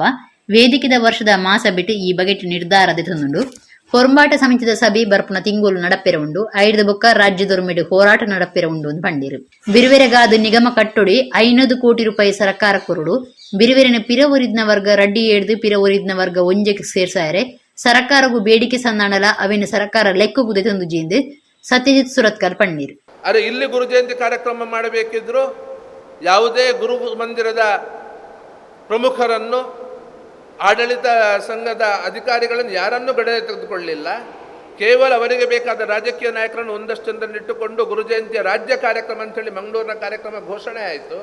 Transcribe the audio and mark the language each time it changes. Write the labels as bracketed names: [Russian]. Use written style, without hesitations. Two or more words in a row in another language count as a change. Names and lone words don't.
[Tulu] ವೇದಿಕೆದ ವರ್ಷದ ಮಾಸ ಬಿಟ್ಟು ಈ ಬಗೆಟ್ ನಿರ್ಧಾರದ ತಂದುಂಡು ಪೊರಂಬಾಟ ಸಮಿತಿದ ಸಭೆ ಬರ್ಪುನ ತಿಂಗೋಲು ನಡಪೆರ ಉಂಡು ಐದು ಬೊಕ್ಕ ರಾಜ್ಯದವರು ಮೆಡೆ ಹೋರಾಟ ನಡಪೆರ ಉಂಡು ಅಂದ್ ಪಂಡಿರು ಬಿರುವೆರೆಗಾದು ನಿಗಮ ಕಟ್ಟೊಡಿ 500 ಕೋಟಿ ರೂಪಾಯಿ ಸರ್ಕಾರ ಕೊರುಡು ಬಿರುವೆರೆನ ಪಿರ ಒರಿದ್ನ ವರ್ಗ ರಡ್ಡಿ ಏಡ್ದು ಪಿರ ಒರಿದ್ನ ವರ್ಗ ಒಂಜೆಗೆ ಸೇರ್ಸಾರೆ ಸರ್ಕಾರಗೂ ಬೇಡಿಕೆ ಸಂದಾಣಲ ಅವೇನು ಸರ್ಕಾರ ಲೆಕ್ಕಗುದೆ ತಂದು ಜೀಂದು ಸತ್ಯಜಿತ್ ಸುರತ್ಕಲ್ ಪಣ್ಣೀರು. [Kannada] ಅರೆ ಇಲ್ಲಿ ಗುರು ಜಯಂತಿ ಕಾರ್ಯಕ್ರಮ ಮಾಡಬೇಕಿದ್ರು ಯಾವುದೇ ಗುರು ಮಂದಿರದ ಪ್ರಮುಖರನ್ನು ಆಡಳಿತ ಸಂಘದ ಅಧಿಕಾರಿಗಳನ್ನು ಯಾರನ್ನೂ ಗಣನೆ ತೆಗೆದುಕೊಳ್ಳಲಿಲ್ಲ. ಕೇವಲ ಅವರಿಗೆ ಬೇಕಾದ ರಾಜಕೀಯ ನಾಯಕರನ್ನು ಒಂದಷ್ಟು ಜನರನ್ನಿಟ್ಟುಕೊಂಡು ಗುರು ಜಯಂತಿಯ ರಾಜ್ಯ ಕಾರ್ಯಕ್ರಮ ಅಂತೇಳಿ ಮಂಗಳೂರಿನ ಕಾರ್ಯಕ್ರಮ ಘೋಷಣೆ ಆಯಿತು.